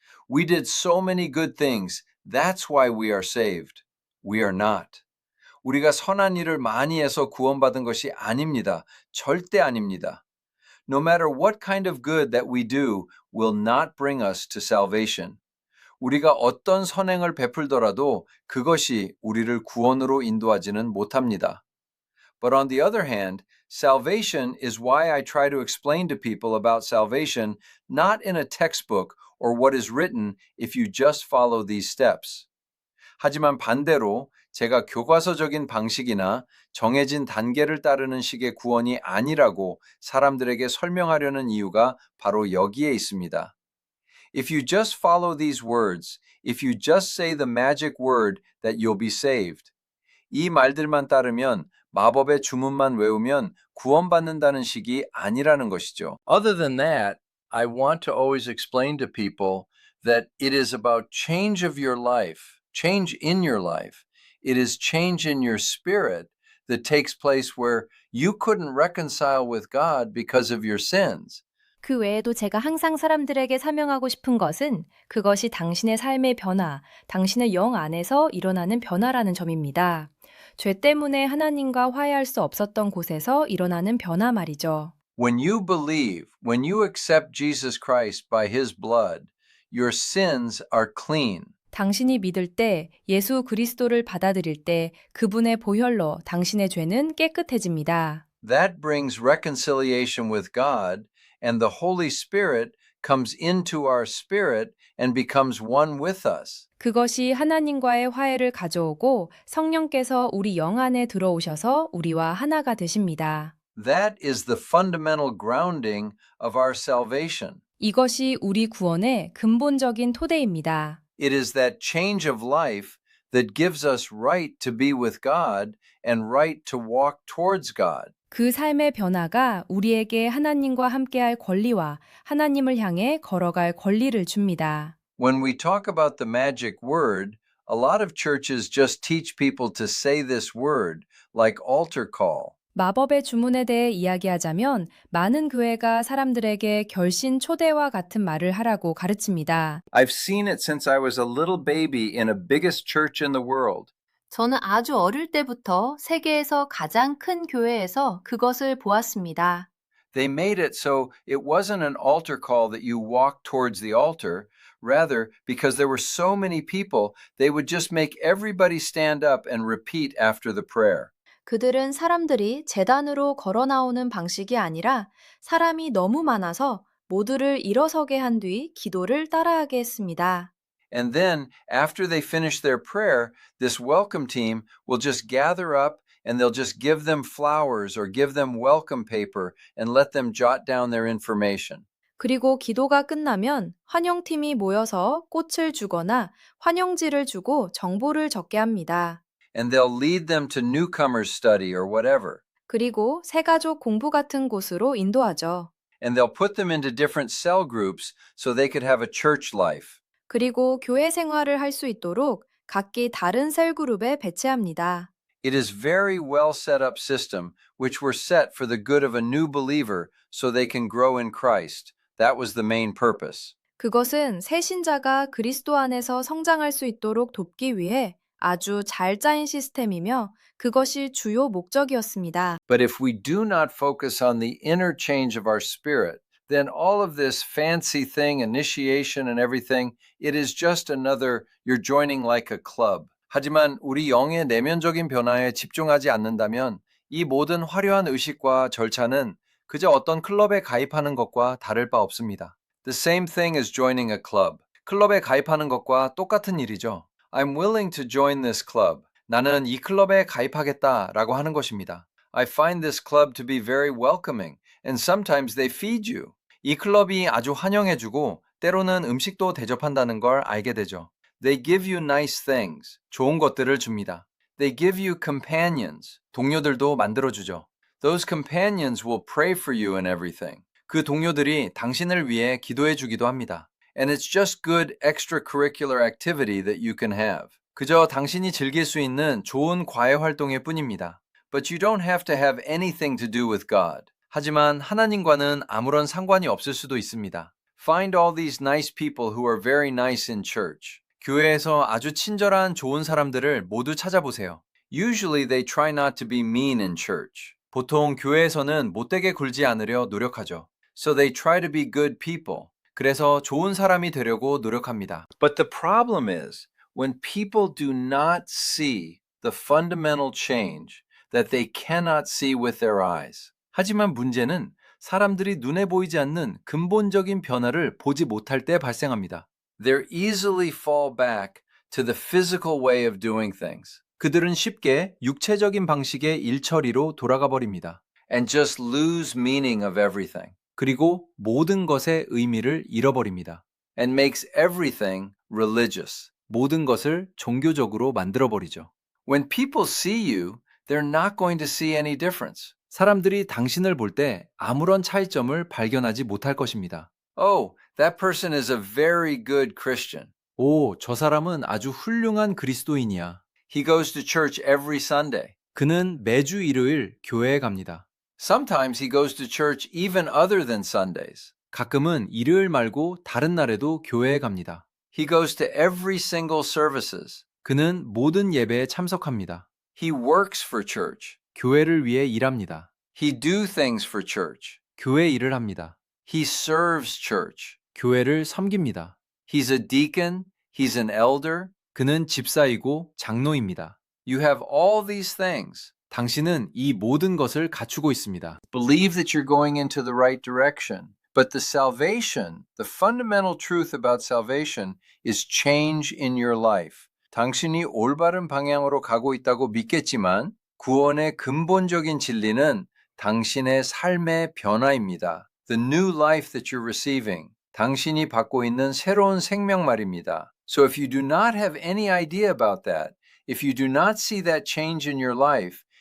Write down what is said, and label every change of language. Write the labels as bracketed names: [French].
[English] We did so many good things. That's why we are saved. We are not. [Korean] 우리가 선한 일을 많이 해서 구원받은 것이 아닙니다. 절대 아닙니다. [English] No matter what kind of good that we do will not bring us to salvation. [Korean] 우리가 어떤 선행을 베풀더라도 그것이 우리를 구원으로 인도하지는 못합니다. [English] But on the other hand, salvation is why I try to explain to people about salvation not in a textbook or what is written if you just follow these steps. [Korean] 하지만 반대로 제가 교과서적인 방식이나 정해진 단계를 따르는 식의 구원이 아니라고 사람들에게 설명하려는 이유가 바로 여기에 있습니다. [English] If you just follow these words, if you just say the magic word that you'll be saved. [Korean] 이 말들만 따르면 마법의 주문만 외우면 구원받는다는 식이 아니라는 것이죠. [English] Other than that, I want to always explain to people that it is about change of your life, change in your life. It is change in your spirit that takes place where you couldn't reconcile with God because of your sins. [Korean] 그 외에도 제가 항상 사람들에게 설명하고 싶은 것은 그것이 당신의 삶의 변화, 당신의 영 안에서 일어나는 변화라는 점입니다. 죄 때문에 하나님과 화해할 수 없었던 곳에서 일어나는 변화 말이죠. [English] When you believe, when you accept Jesus Christ by His blood, your sins are clean. [Korean] 당신이 믿을 때, 예수 그리스도를 받아들일 때 그분의 보혈로 당신의 죄는 깨끗해집니다. [English] That brings reconciliation with God, and the Holy Spirit comes into our spirit and becomes one with us. [Korean] 그것이 하나님과의 화해를 가져오고 성령께서 우리 영 안에 들어오셔서 우리와 하나가 되십니다. [English] That is the fundamental grounding of our salvation. [Korean] 이것이 우리 구원의 근본적인 토대입니다. [English] It is that change of life that gives us right to be with God and right to walk towards God. [Korean] 그 삶의 변화가 우리에게 하나님과 함께할 권리와 하나님을 향해 걸어갈 권리를 줍니다. [English] When we talk about the magic word, a lot of churches just teach people to say this word, like altar call. [Korean] 마법의 주문에 대해 이야기하자면 많은 교회가 사람들에게 결신 초대와 같은 말을 하라고 가르칩니다. [English] I've seen it since I was a little baby in the biggest church in the world. [Korean] 저는 아주 어릴 때부터 세계에서 가장 큰 교회에서 그것을 보았습니다. [English] They made it so it wasn't an altar call that you walk towards the altar. Rather, because there were so many people, they would just make everybody stand up and repeat after the prayer. [Korean] 그들은 사람들이 제단으로 걸어 나오는 방식이 아니라 사람이 너무 많아서 모두를 일어서게 한 뒤 기도를 따라하게 했습니다. [English] And then, after they finish their prayer, this welcome team will just gather up and they'll just give them flowers or give them welcome paper and let them jot down their information. [Korean] 그리고 기도가 끝나면 환영팀이 모여서 꽃을 주거나 환영지를 주고 정보를 적게 합니다. [English] And they'll lead them to newcomers study or whatever. [Korean] 그리고 새가족 공부 같은 곳으로 인도하죠. [English] And they'll put them into different cell groups so they could have a church life. [Korean] 그리고 교회 생활을 할 수 있도록 각기 다른 셀그룹에 배치합니다. [English] It is very well set up system which were set for the good of a new believer so they can grow in Christ. That was the main purpose. [Korean] 그것은 새 신자가 그리스도 안에서 성장할 수 있도록 돕기 위해 아주 잘 짜인 시스템이며 그것이 주요 목적이었습니다. [English] But if we do not focus on the inner change of our spirit, then all of this fancy thing, initiation and everything, it is just another, you're joining like a club. [Korean] 하지만 우리 영의 내면적인 변화에 집중하지 않는다면 이 모든 화려한 의식과 절차는 그저 어떤 클럽에 가입하는 것과 다를 바 없습니다. [English] The same thing as joining a club. [Korean] 클럽에 가입하는 것과 똑같은 일이죠. [English] I'm willing to join this club. [Korean] 나는 이 클럽에 가입하겠다라고 하는 것입니다. [English] I find this club to be very welcoming, and sometimes they feed you. [Korean] 이 클럽이 아주 환영해주고 때로는 음식도 대접한다는 걸 알게 되죠. [English] They give you nice things. [Korean] 좋은 것들을 줍니다. [English] They give you companions. [Korean] 동료들도 만들어주죠. [English] Those companions will pray for you and everything. [Korean] 그 동료들이 당신을 위해 기도해 주기도 합니다. [English] And it's just good extracurricular activity that you can have. [Korean] 그저 당신이 즐길 수 있는 좋은 과외 활동일 뿐입니다. [English] But you don't have to have anything to do with God. [Korean] 하지만 하나님과는 아무런 상관이 없을 수도 있습니다. [English] Find all these nice people who are very nice in church. [Korean] 교회에서 아주 친절한 좋은 사람들을 모두 찾아보세요. [English] Usually they try not to be mean in church. [Korean] 보통 교회에서는 못되게 굴지 않으려 노력하죠. [English] So they try to be good people. [Korean] 그래서 좋은 사람이 되려고 노력합니다. [English] But the problem is, when people do not see the fundamental change that they cannot see with their eyes. [Korean] 하지만 문제는 사람들이 눈에 보이지 않는 근본적인 변화를 보지 못할 때 발생합니다. [English] They easily fall back to the physical way of doing things. [Korean] 그들은 쉽게 육체적인 방식의 일처리로 돌아가 버립니다. [English] And just lose meaning of everything. [Korean] 그리고 모든 것의 의미를 잃어버립니다. [English] And makes everything religious. [Korean] 모든 것을 종교적으로 만들어버리죠. [English] When people see you, they're not going to see any difference. [Korean] 사람들이 당신을 볼 때 아무런 차이점을 발견하지 못할 것입니다. [English] Oh, that person is a very good Christian. [Korean] 오, 저 사람은 아주 훌륭한 그리스도인이야. [English] He goes to church every Sunday. [Korean] 그는 매주 일요일 교회에 갑니다. [English] Sometimes he goes to church even other than Sundays. [Korean] 가끔은 일요일 말고 다른 날에도 교회에 갑니다. [English] He goes to every single services. [Korean] 그는 모든 예배에 참석합니다. [English] He works for church. [Korean] 교회를 위해 일합니다. [English] He do things for church. [Korean] 교회 일을 합니다. [English] He serves church. [Korean] 교회를 섬깁니다. [English] He's a deacon. He's an elder. [Korean] 그는 집사이고 장로입니다. [English] You have all these things. [Korean] 당신은 이 모든 것을 갖추고 있습니다. [English] Believe that you're going into the right direction. But the salvation, the fundamental truth about salvation is change in your life. [Korean] 당신이 올바른 방향으로 가고 있다고 믿겠지만 구원의 근본적인 진리는 당신의 삶의 변화입니다. [English] The new life that you're receiving. [Korean] 당신이 받고 있는 새로운 생명 말입니다. [English] So if you do not have any idea about that, if you do not see that change in your life,